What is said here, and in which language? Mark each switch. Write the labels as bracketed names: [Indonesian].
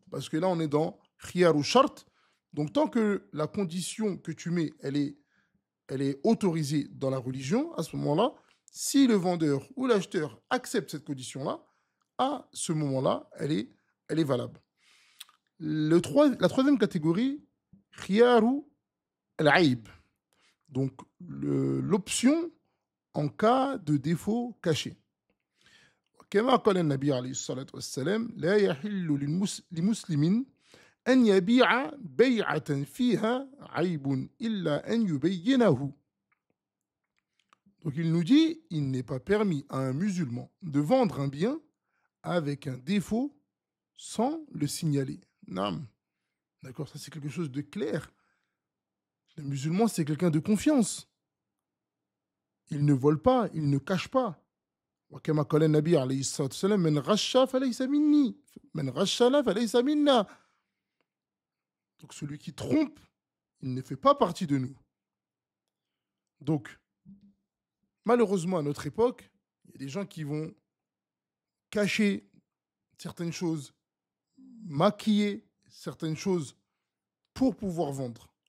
[French] Parce que là, on est dans khiyar ou shart. Donc, tant que la condition que tu mets, elle est autorisée dans la religion, à ce moment-là, si le vendeur ou l'acheteur accepte cette condition-là, à ce moment-là, elle est valable. La troisième catégorie, khiyaru al-aib. Donc, l'option en cas de défaut caché. [Arabic] كما قال النبي عليه الصلاة والسلام لا يحل لمسلم أن يبيع بيعة فيها عيب إلا أن يبينه. [French] Donc il nous dit, il n'est pas permis à un musulman de vendre un bien avec un défaut sans le signaler. Non. D'accord, ça c'est quelque chose de clair. Le musulman, c'est quelqu'un de confiance. Il ne vole pas, il ne cache pas. [Arabic] وكما قال النبي عليه الصلاة والسلام من غش فليس مني من غشنا فليس منا. [French] Donc celui qui trompe, il ne fait pas partie de nous. Donc, malheureusement, à notre époque, il y a des gens qui vont cacher certaines choses, maquiller certaines choses pour pouvoir vendre.